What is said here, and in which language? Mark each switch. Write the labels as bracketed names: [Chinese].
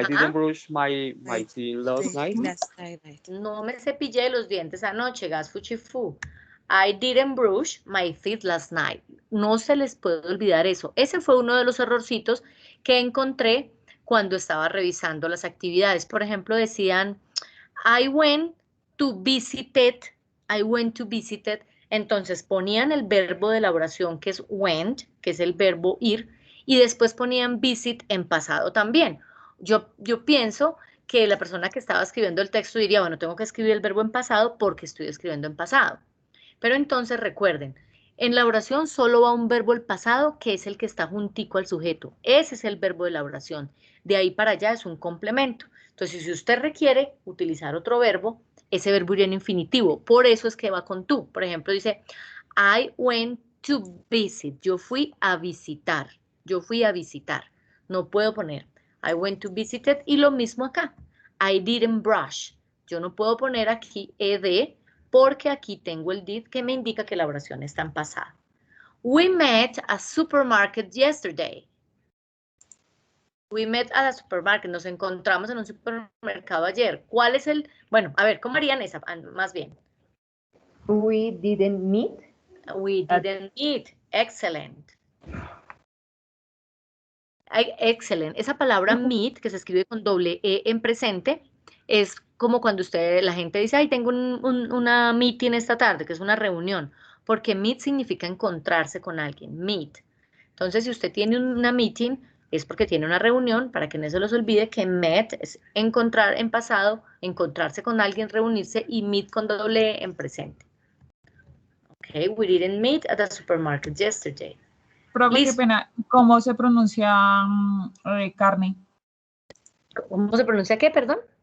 [English] I didn't brush my teeth last night. Last night. [Spanish] No me cepillé los dientes anoche, gas fuchifú. [English] I didn't brush my teeth last night. [Spanish] No se les puede olvidar eso. Ese fue uno de los errorcitos que encontré cuando estaba revisando las actividades. Por ejemplo, decían, [English] I went to visited. I went to visited. [Spanish] Entonces ponían el verbo de la oración que es went, que es el verbo ir, y después ponían visit en pasado también. Yo pienso que la persona que estaba escribiendo el texto diría, bueno, tengo que escribir el verbo en pasado porque estoy escribiendo en pasado. Pero entonces recuerden, en la oración solo va un verbo el pasado, que es el que está juntico al sujeto. Ese es el verbo de la oración. De ahí para allá es un complemento. Entonces, si usted requiere utilizar otro verbo, ese verbo iría en infinitivo. Por eso es que va con tú. Por ejemplo, dice, [English] I went to visit. [Spanish] Yo fui a visitar. Yo fui a visitar. No puedo poner [English] I went to visit it, [Spanish] y lo mismo acá. [English] I didn't brush. [Spanish] Yo no puedo poner aquí ed porque aquí tengo el did que me indica que la oración está en pasado. [English] We met at a supermarket yesterday. We met at a supermarket. [Spanish] Nos encontramos en un supermercado ayer. ¿Cuál es el...? Bueno, a ver, ¿cómo harían esa? Más bien. [English] We didn't meet. We didn't meet. Excellent. Excellent. [Spanish] Esa palabra meet, que se escribe con doble E en presente, es como cuando la gente dice, ay, tengo una meeting esta tarde, que es una reunión, porque meet significa encontrarse con alguien, meet. Entonces, si usted tiene una meeting, es porque tiene una reunión, para que no se los olvide que met es encontrar en pasado, encontrarse con alguien, reunirse, y meet con doble E en presente. [English] Okay, we didn't meet at the supermarket yesterday. [Spanish] Profe, qué Listo. pena. ¿Cómo se pronuncia carne? ¿Cómo se pronuncia qué, perdón?